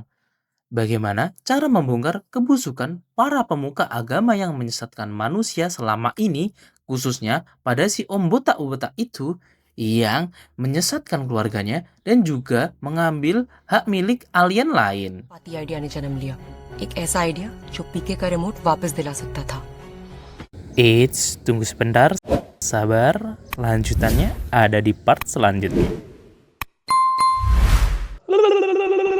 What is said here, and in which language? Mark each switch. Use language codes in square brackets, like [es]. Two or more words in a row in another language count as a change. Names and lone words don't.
[id] Bagaimana cara membongkar kebusukan para pemuka agama yang menyesatkan manusia selama ini, khususnya pada si Om Botak itu yang menyesatkan keluarganya dan juga mengambil hak milik alien lain. [hi] पाती आइडिया ने जन्म लिया, एक ऐसा आइडिया जो पीके का रिमोट वापस दिला सकता था. [id] Eits, tunggu sebentar, sabar, lanjutannya ada di part selanjutnya.